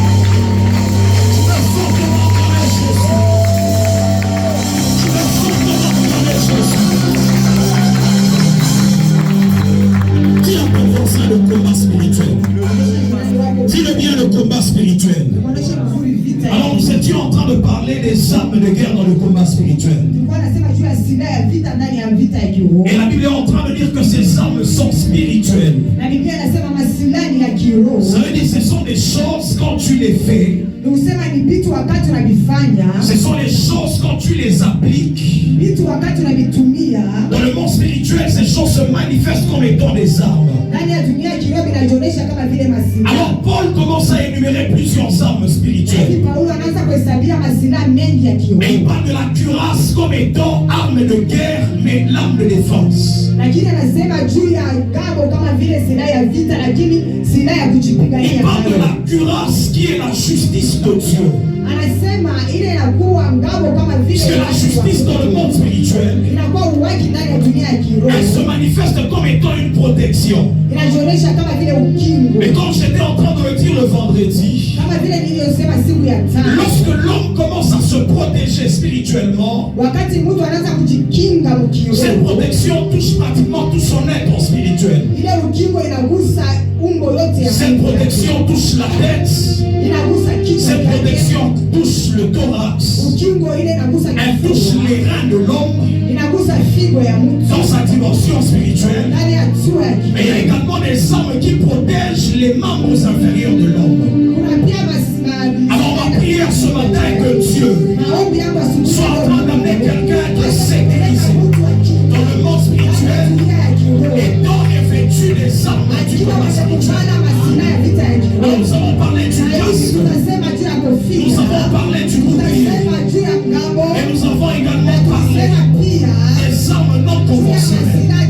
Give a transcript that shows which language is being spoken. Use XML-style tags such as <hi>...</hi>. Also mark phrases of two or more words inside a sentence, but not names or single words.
<fr>Tu peux fortement acclamer Jésus. Tu peux fortement acclamer Jésus. Dis à ton voisin le combat spirituel. Dis-le bien, le combat spirituel.</fr> <sw>Uoneshe vizuri vita vita.</sw> <fr>Alors nous étions en train de parler des armes de guerre dans le combat spirituel.</fr> <sw>Tulikuwa nasema juu ya silaha ya vita ndani ya vita ya kiroho.</sw> <fr>Et la Bible est en train de dire que ces armes sont spirituelles.</fr> <sw>Na Biblia inasema masilaha ni ya kiroho.</sw> <fr>Ça veut dire que ce sont des choses quand tu les fais.</fr> <sw>Nikusema ni vitu wakati unavifanya.</sw> <fr>Ce sont les choses quand tu les appliques.</fr> <sw>Vitu wakati unavitumia.</sw> <fr>Dans le monde spirituel, ces choses se manifestent comme étant des armes.</fr> <sw>Ndani ya dunia ya kiroho inajionyesha kama vile masilaha.</sw> <fr>Alors Paul commence à énumérer plusieurs armes spirituelles.</fr> <sw>Paulo anaanza kuhesabia masilaha mengi ya kiroho.</sw> <fr>Mais il parle de la cuirasse comme étant arme de guerre, mais l'arme de défense.</fr> <sw>Lakini anasema juu ya ngao kama vile silaha ya vita, lakini silaha ya kujipigania.</sw> <fr>Il parle de la cuirasse qui est la justice de Dieu.</fr> <sw>Anasema ile inakuwa ngao kama vile.</sw> <fr>Parce que la justice dans le monde spirituel,</fr> <sw>inakuwa uwaki ndani ya dunia ya kiroho.</sw> <fr>elle se manifeste comme étant une protection.</fr> <sw>Inajionyesha kama vile ukingo.</sw> <fr>Mais comme j'étais en train de le dire le vendredi,</fr> <sw>kama vile niliyosema siku ya tano,</sw> <fr>lorsque l'homme commence à se protéger spirituellement,</fr> <sw>wakati mtu anaanza kujikinga mkiroho,</sw> <fr>cette protection touche pratiquement tout son être spirituel.</fr> <sw>ile ukingo inagusa umbo yote ya</sw> <fr>cette protection touche la tête,</fr> <sw>inagusa kichwa,</sw> <fr>cette protection touche le thorax,</fr> <sw>ukingo ile inagusa</sw> <fr>elle touche les reins de l'homme</fr> <sw>inagusa figo ya mtu</sw> <fr>dans sa dimension spirituelle.</fr> <sw>ndani ya tua ya</sw> <fr>Mais il y a également des armes qui protègent les membres inférieurs de l'homme.</fr> <sw>kuna pia</sw> <fr>Alors on va prier ce matin que Dieu</fr> <sw>maombi yangu asubuhi</sw> <fr>soit en train d'amener quelqu'un qui est sécurisé dans le monde spirituel et dont est vêtu les armes du combat spirituel. Alors nous avons parlé du casque, nous avons parlé du bouclier, et nous avons également parlé des armes non conventionnelles.</fr>